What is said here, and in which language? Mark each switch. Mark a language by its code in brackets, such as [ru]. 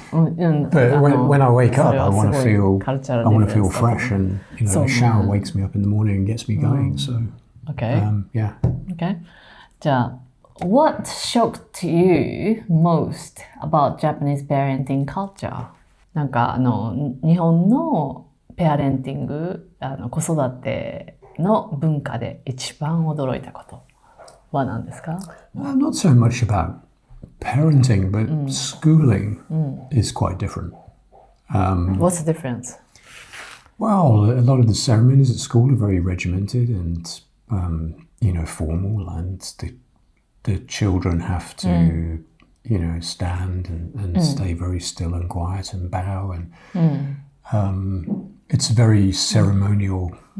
[en] But when I wake up, I want to feel fresh, and a shower wakes me up in the morning and gets me going. So okay. Yeah. Okay. [ja] じゃあ [en] what shocked you most about Japanese parenting culture? [ja] なんか日本のペアレンティング、子育ての文化で一番驚いたことは何ですか？ [en] Not so much about parenting, but schooling is quite different. What's the difference? Well, a lot of the ceremonies at school are very regimented and, formal, and the children have to, stand and stay very still and quiet and bow, and it's very ceremonial.